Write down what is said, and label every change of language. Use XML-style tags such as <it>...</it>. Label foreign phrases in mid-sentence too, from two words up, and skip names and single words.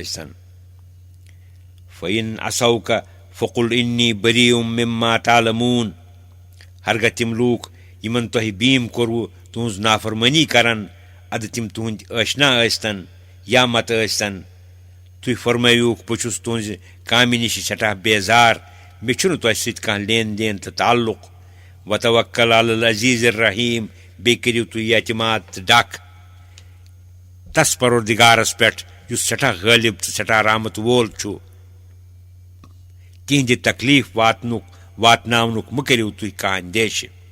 <ks>ٲسۍتن</ks> <ar>فإن عصوک فقل إنی بریٖء مما تعلموٗن</ar> <ks>ہرگاہ تِم لوٗکھ یِمن تۄہہِ بیٖم کوٚروٕ تُہٕنٛز نافرمٲنی کرن ادٕ تِم تُہٕنٛدۍ ٲشنا ٲسۍتن یا متہٕ ٲسۍتن تُہۍ فرمٲیوٗکھ بہٕ چھُس تُہنٛزِ کامہِ نِش سٮ۪ٹھاہ بیزار مےٚ چھُنہٕ تۄہہِ سۭتۍ کانٛہہ لین دین تہٕ تعلُق</ks> <ar>وتوکل علی العزیٖز الرحیٖم</ar> <ks>بیٚیہِ کٔرِو تُہۍ اعتماد تہٕ ڈکھ تس پروردگارس پٮ۪ٹھ یُس سٮ۪ٹھاہ غٲلب تہٕ سٮ۪ٹھاہ رحمت وول چھُ تِہنٛدِ تکلیٖف واتناونُک مہٕ کٔرِو تُہۍ کانٛہہ اندیشہِ</ks>